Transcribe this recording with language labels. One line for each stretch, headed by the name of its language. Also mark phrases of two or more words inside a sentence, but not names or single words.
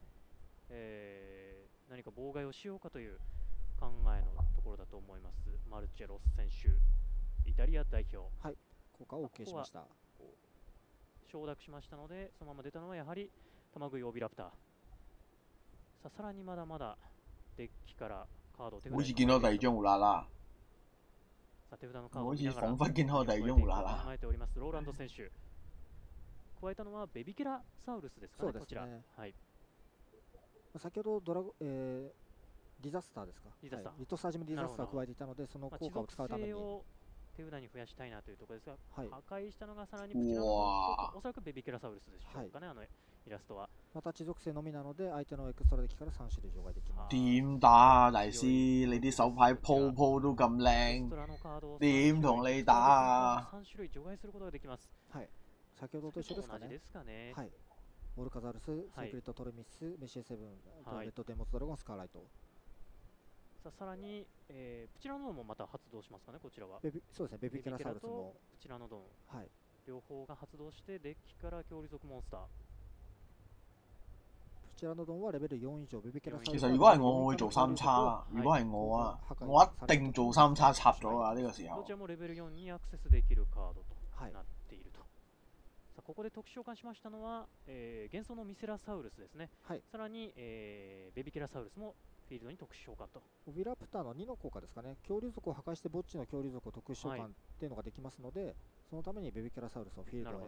Japanese: 何か妨害をしようかという考えのところだと思います。マルチェロス選手、イタリア代表。はい、効果を OK しました。承諾しましたので、そのまま出たのはやはり玉食いオビラプター。さあさらにまだまだデッキからカードを手札に。
Cantonese: 好似見到第二張胡啦啦。
Japanese: さあ手札のカードを
Cantonese: 好似彷彿見到第二張胡啦啦。
Japanese: 考えておりますローランド選手。加えたのはベビケラサウルスですかね、こちら。はい。先ほどディザスターですか。リトサージムディザスターを加えていたので、その効果を使うために。手札に増やしたいなというところですが、破壊したのがさらにプチラノドンと、おそらくベビケラサウルスでしょうかね、イラストは。また地属性のみなので、相手のエクストラデッキから3種類除外できます。
Cantonese: 點打啊，大師？你啲手牌鋪鋪都咁靚，點同你打啊
Japanese: ？3種類除外することができます。はい。先ほどと一緒ですかね。はい。オルカザルス、セークレットトルミス、メシエ7、レッドデモスドラゴン、スカーライト。さあさらに、プチラノドンもまた発動しますかね、こちらは。そうですね、ベビケラサウルスも。プチラノドン、両方が発動してデッキから恐竜族モンスター。プチラノドンはレベル4以上、ベビケラサウルス。
Cantonese: 其實如果係我會做3叉，如果係我啊，我一定做3叉插咗啊！呢個時候。
Japanese: どちらもレベル4にアクセスできるカードとなっていると。さあここで特殊召喚しましたのは、幻想のミセラサウルスですね。さらに、ベビケラサウルスもフィールドに特殊召喚と。オビラプターの2の効果ですかね。恐竜族を破壊して墓地の恐竜族を特殊召喚っていうのができますので、そのためにベビケラサウルスをフィールドへ